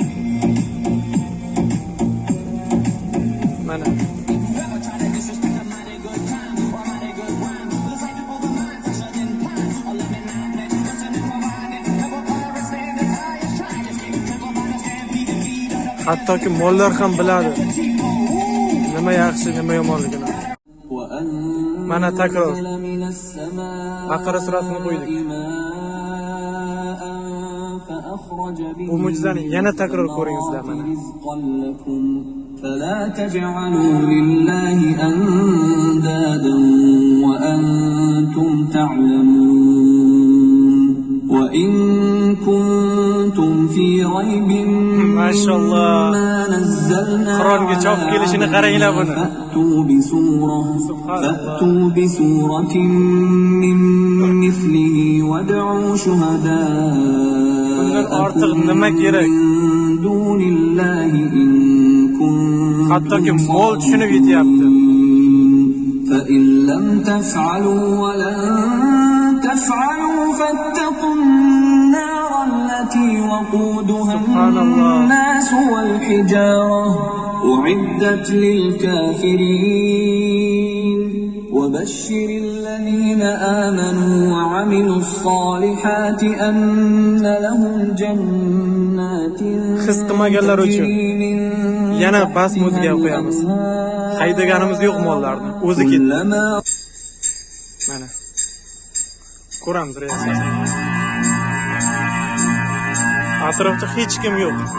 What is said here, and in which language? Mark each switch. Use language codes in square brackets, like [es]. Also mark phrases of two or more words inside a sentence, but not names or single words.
[uz] Mana hattoki mollar ham biladi nima yaxshi, nima yomonligini. Mana takror Baqara surasini qo'ydik. Bu mo'jizani yana takror ko'ringizlar mana. [ar] فلا تجعلوا لله أندادا وأنتم تعلمون وإن كنتم في ريب ما شاء الله ما نزلنا [uz] Qur'onga chop kelishini qaranglar buni. [ar] فأتوا بسورة من مثله وادعوا شهداءكم من دون الله إن [uz] hattoki mol tushunib yetyapti. [ar] فإن لم تفعلوا ولن تفعلوا فاتقوا النار التي وقودها الناس والحجارة أعدت للكافرين وبشر الذين آمنوا وعملوا الصالحات أن لهم جنات [uz] His qilmaganlar uchun yana bas muzika qo'yamiz. Haydaganimiz yo'q mollarni, o'zi ketdi. Mana ko'ramiz reaksiyasini. Atrofda hech kim yo'q.